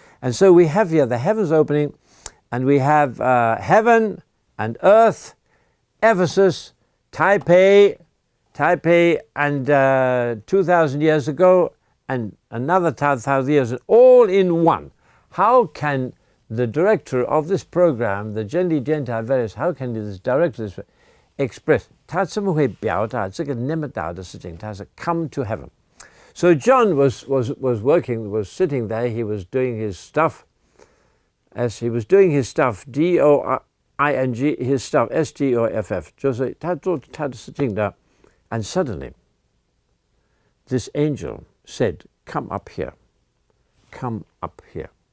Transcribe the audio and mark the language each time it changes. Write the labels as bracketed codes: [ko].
[en] And so we have here the heavens opening, and we have heaven and earth, Ephesus, Taipei, and 2,000 years ago, and another 1,000 years, all in one. How can the director of this program, the Genli Dentai Veris, how can this director express? [zh] 他怎么会表达这个那么大的事情？他是 [en] come to heaven. So John was sitting there, he was doing his stuff, D-O-I-N-G, his stuff, S-T-O-F-F, [zh] 就是他做他的事情的, [en] and suddenly this angel said, come up here, come up here.